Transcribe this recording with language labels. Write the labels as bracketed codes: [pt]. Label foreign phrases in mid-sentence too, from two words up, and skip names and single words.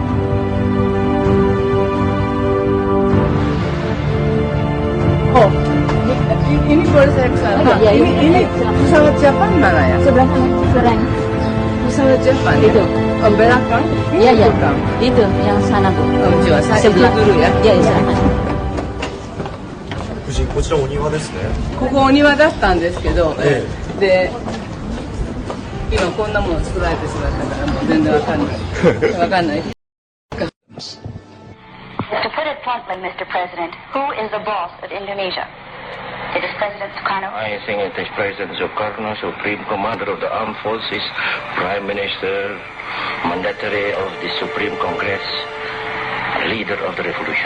[id] Oh, ini boleh saya kesana? Ini pesawat Jepang mana ya? Sebelah sana, sebelahnya. Pesawat Jepang ya? Itu. Belakang? Iya, itu yang sana, Bu. Saya ikut dulu ya. Iya, sana. [ja] こちらお庭ですね。ここお庭だったんですけど、で、今こんなもの作られてしまったからもう全然わかんない。わかんない。 [en] To put it bluntly, Mr. President, who is the boss of Indonesia? It is President Sukarno? I think it is President Sukarno, Supreme Commander of the Armed Forces, Prime Minister, Mandatory of the Supreme Congress, Leader of the Revolution.